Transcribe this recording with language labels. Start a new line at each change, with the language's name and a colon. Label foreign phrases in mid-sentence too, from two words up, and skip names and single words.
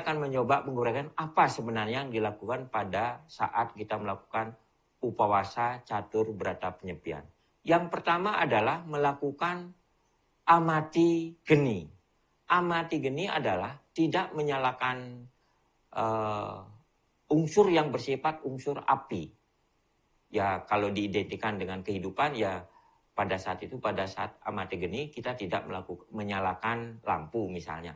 Indonesian: akan mencoba menguraikan apa sebenarnya yang dilakukan pada saat kita melakukan upawasa catur berata penyepian. Yang pertama adalah melakukan amati geni. Amati geni adalah tidak menyalakan unsur yang bersifat unsur api. Ya, kalau diidentikan dengan kehidupan, ya pada saat itu, pada saat amati geni, kita tidak menyalakan lampu misalnya.